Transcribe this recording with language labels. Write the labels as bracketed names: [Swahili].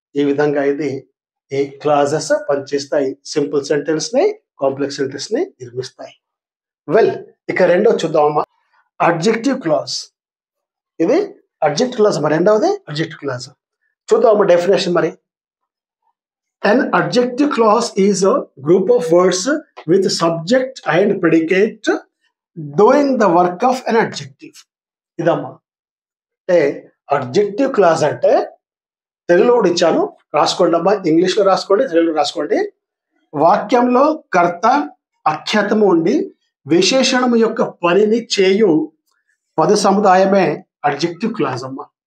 [Telugu] ఈ విధంగా ఇది ఈ క్లాజెస్ పనిచేస్తాయి, సింపుల్ సెంటెన్స్ ని కాంప్లెక్స్ సెంటెన్స్ ని నిర్మిస్తాయి. వెల్, ఇక రెండో చూద్దామమ్మా, అడ్జెక్టివ్ క్లాజ్. ఇది అడ్జెక్టివ్ క్లాజ్ మరి, రెండవది అడ్జెక్టివ్ క్లాజ్. చూద్దామమ్మా డెఫినేషన్ మరి. [English] An adjective clause is a group of words with subject and predicate doing the work of an adjective. [Telugu] ఇదమ్మా అంటే అడ్జెక్టివ్ క్లాజ్ అంటే, తెలుగులో కూడా ఇచ్చాను, రాసుకోండి అమ్మా. ఇంగ్లీష్లో రాసుకోండి, తెలుగులో రాసుకోండి. వాక్యంలో కర్త అఖ్యాతము ఉండి విశేషణము యొక్క పనిని చేయు పద సముదాయమే అడ్జెక్టివ్ క్లాజ్ అమ్మా.